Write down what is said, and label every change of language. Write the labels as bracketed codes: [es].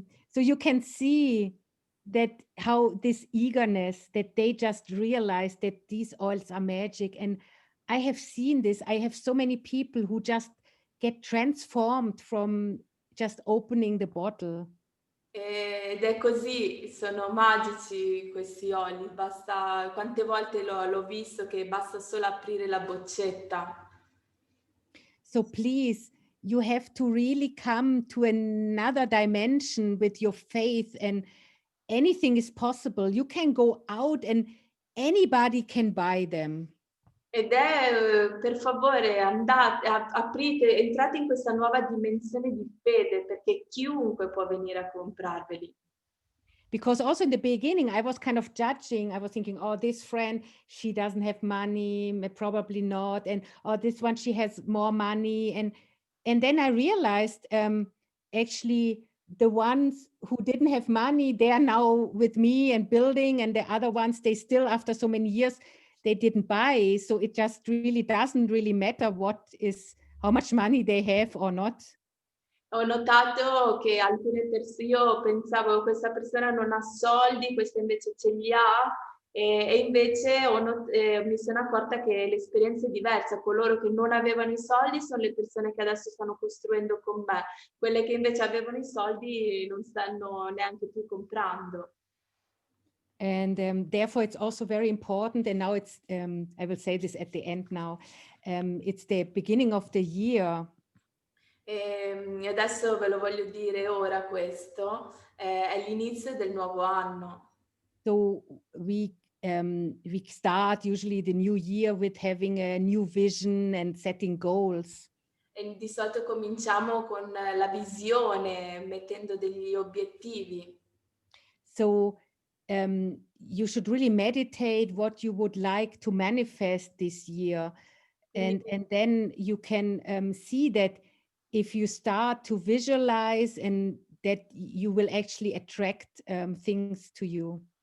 [en] So you can see that how this eagerness, that they just realize that these oils are magic. And I have seen this. I have so many people who just get transformed from just opening the bottle. [it] Ed è così, sono magici questi oli, basta, quante volte l'ho visto che basta solo aprire la boccetta. [en] So please, you have to really come to another dimension with your faith, and anything is possible. You can go out and anybody can buy them. [it] Ed è, per favore, andate, aprite, entrate in questa nuova dimensione di fede, perché chiunque può venire a comprarveli. [en] Because also in the beginning, I was kind of judging. I was thinking, oh, this friend, she doesn't have money, probably not. And oh, this one, she has more money. And then I realized actually the ones who didn't have money, they are now with me and building. And the other ones, they still, after so many years, they didn't buy. So it just really doesn't really matter how much money they have or not. [it] Ho notato che alcune persone, io pensavo questa persona non ha soldi, questa invece ce li ha, e invece mi sono accorta che l'esperienza è diversa. Coloro che non avevano i soldi sono le persone che adesso stanno costruendo con me, quelle che invece avevano i soldi non stanno neanche più comprando. [en] And therefore, it's also very important. And now it's, I will say this at the end now, it's the beginning of the year. [it] E adesso ve lo voglio dire ora questo, è l'inizio del nuovo anno. [en] So we start usually the new year with having a new vision and setting goals. [it] E di solito cominciamo con la visione, mettendo degli obiettivi. [en] So you should really meditate what you would like to manifest this year. And then you can see that if you start to visualize and that you will actually attract things to you.